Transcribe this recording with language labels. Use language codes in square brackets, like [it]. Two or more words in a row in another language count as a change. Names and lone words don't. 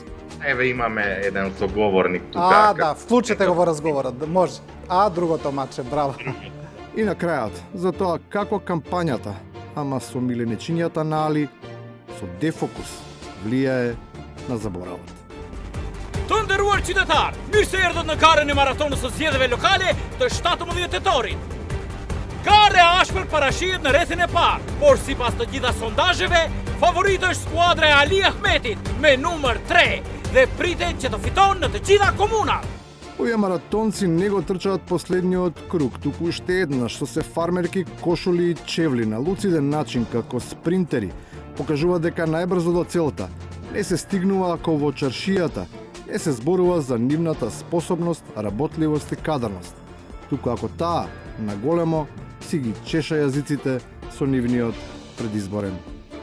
[mk] Еве имаме еден соговорник тука. Да, вклучете го во разговорот, може. А другото маче, браво. И на крајот, за тоа како кампањата, ама со миленечињата на Али, со дефокус, влијае на заборавот. [sq] Të nderuar qytetar, mirë se erdhët në karën e maratonës së zgjedhjeve lokale të 17 tetorit. Kare ashpër parashihet në rrethin e parë, por sipas të gjitha sondazheve, favorit është skuadra e Ali Ahmetit me numër 3 dhe pritet që të fiton në të gjitha komunat. [mk] Овие маратонци не го трчаат последниот круг, туку уште еднаш со се фармерки, кошули и чевли на луциден начин како спринтери, покажува дека најбрзо до целта не се стигнува ако во чаршијата не се зборува за нивната способност, работливост и кадарност, туку ако таа на големо си ги чеша јазиците со нивниот предизборен